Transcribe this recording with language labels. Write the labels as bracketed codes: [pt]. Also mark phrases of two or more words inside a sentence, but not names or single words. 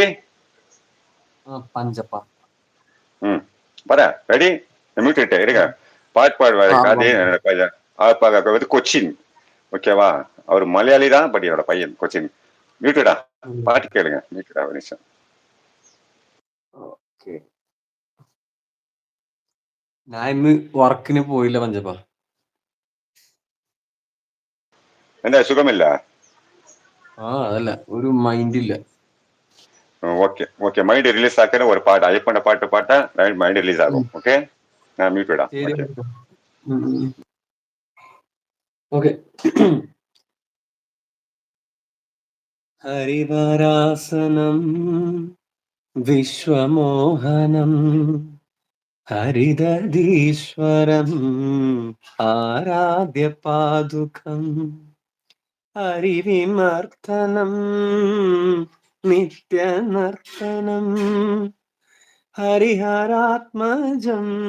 [ta] பஞ்சப்பா. வரேன். ரெடி? மியூட் இருங்க. பாட்டு பாடுவாரு காதி ஆமா. பையன் வந்து கொச்சின். ஓகேவா? அவர் மலையாளி தான், பட் என்னோட பையன் கொச்சின். மியூட்டடா. பாட்டு கேளுங்க. மியூட்டடா ஒரு நிமிஷம். [ml] ഓക്കെ. ഞാൻ ഇന്ന് വർക്കിന് പോയില്ല പഞ്ചപ്പ. എന്താ സുഖമില്ല? അതല്ല, ഒരു മൈൻഡ് ഇല്ല. [ta] ஓகே ஓகே. [en] mind release [ta] ஆக்கிற ஒரு பாட்டு ஐயப்பன பாட்டு பாட்டா [en] mind release [ta] ஆகும். ஓகே, நான் மியூட்டடா. [ml] ശരി. [ta] ஓகே [ml] ഓക്കെ. [sa] ഹരിവരാസനം വിശ്വമോഹനം ഹരിദീശ്വരം ആരാധ്യ പാദുകം ഹരിവിമർത്തനം നിത്യനർത്തനം ഹരിഹരാത്മജം